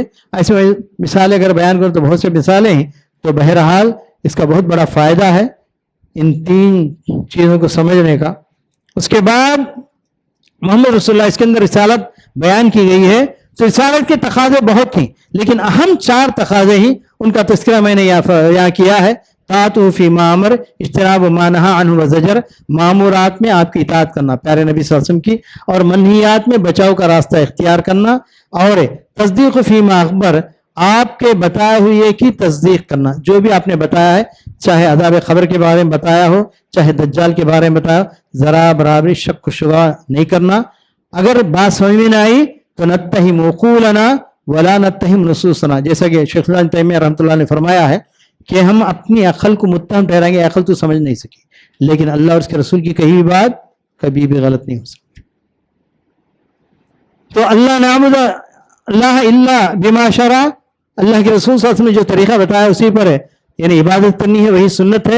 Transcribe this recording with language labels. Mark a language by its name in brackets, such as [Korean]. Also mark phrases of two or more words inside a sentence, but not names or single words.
[Urdu] ایسے میں مثالیں اگر بیان کروں تو بہت سے مثالیں ہیں. تو بہرحال اس کا بہت بڑا فائدہ ہے ان 3 چیزوں کو سمجھنے کا. اس کے بعد [Arabic] محمد رسول اللہ، [Urdu] اس کے اندر رسالت بیان کی گئی ہے تو رسالت کے تقاضے بہت تھیں، لیکن اہم 4 تقاضے ہی ان کا تذکرہ میں نے یہاں کیا ہے۔ [Arabic] طاعت فی ما امر، اجتناب ما نہی عنہ وزجر، [Urdu] مامورات میں آپ کی اطاعت کرنا پیارے نبی [Arabic] صلی اللہ علیہ وسلم [Urdu] کی، اور منہیات میں بچاؤ کا راستہ اختیار کرنا، اور [Arabic] تصدیق فی ما اخبر، [Urdu] آپ کے بتائے ہوئے کی تصدیق کرنا، جو بھی آپ نے بتایا ہے، چاہے عذاب قبر کے بارے میں بتایا ہو، چاہے دجال کے بارے میں بتایا ہو، ذرا برابری شک و شبہ نہیں کرنا۔ اگر بات سمجھ میں نہ آئی تو [Arabic] نتہم عقولنا ولا نتہم نصوصنا، [Urdu] جیسا کہ شیخ الاسلام تیمیہ [Arabic] رحمۃ اللہ [Urdu] نے فرمایا ہے کہ ہم اپنی عقل کو متہم ٹھہرائیں گے، عقل تو سمجھ نہیں سکی، لیکن اللہ اور اس کے رسول کی کہی ہوئی بات کبھی بھی غلط نہیں ہو سکتی۔ تو [Arabic] اللہ نعبد اللہ الا بما شرع، [Urdu] اللہ کے رسول [Arabic] صلی اللہ علیہ وسلم [Urdu] نے جو طریقہ بتایا اسی پر ہے، یعنی عبادت کرنی ہے، وہی سنت ہے۔